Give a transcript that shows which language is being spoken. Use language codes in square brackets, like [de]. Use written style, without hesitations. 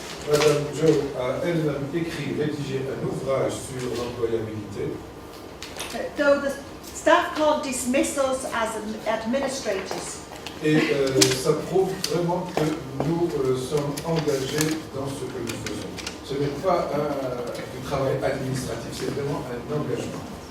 [fr] Madame Jo a elle-même rédigé un ouvrage sur l'employabilité. [en] Though the staff can't dismiss us as administrators. [fr] Et ça prouve vraiment que nous sommes engagés dans ce que nous faisons. Ce n'est pas du travail administratif, c'est vraiment un engagement.